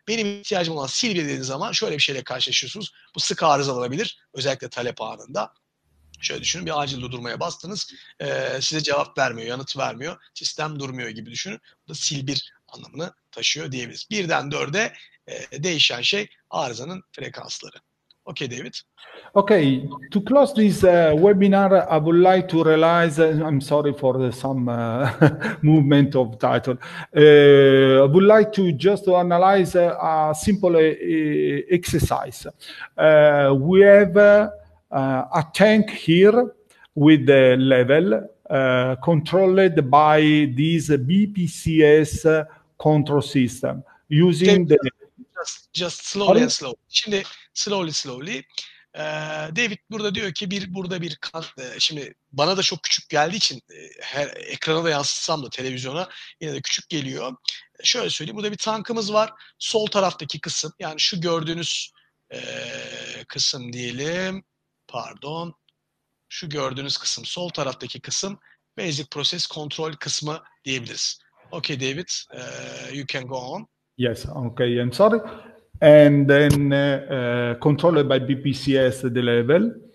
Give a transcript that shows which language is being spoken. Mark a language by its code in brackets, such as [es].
[tr] Benim ihtiyacım olan sil 1 dediğiniz zaman şöyle bir şeyle karşılaşıyorsunuz. Bu sık arızalanabilir. Özellikle talep anında. Şöyle düşünün, bir acil durdurmaya bastınız. Size cevap vermiyor, yanıt vermiyor. Sistem durmuyor gibi düşünün. Bu da sil 1 anlamını taşıyor diyebiliriz. 1'den 4'e değişen şey arızanın frekansları. [en] Okay, David. Okay, to close this webinar, I would like to realize, I'm sorry for some movement of title. I would like to just to analyze a simple exercise. We have a tank here with the level controlled by this BPCS control system using the... Just slowly and slowly. [tr] Şimdi [en] slowly. [tr] David burada diyor ki burada bir şimdi bana da çok küçük geldiği için her ekrana da yansıtsam da televizyona yine de küçük geliyor. Şöyle söyleyeyim, burada bir tankımız var. Sol taraftaki kısım, yani şu gördüğünüz kısım diyelim. Pardon. Şu gördüğünüz kısım, sol taraftaki kısım Basic Process Control kısmı diyebiliriz. [en] Okay, David, you can go on. Yes, okay, I'm sorry. And then controlled by BPCS the level.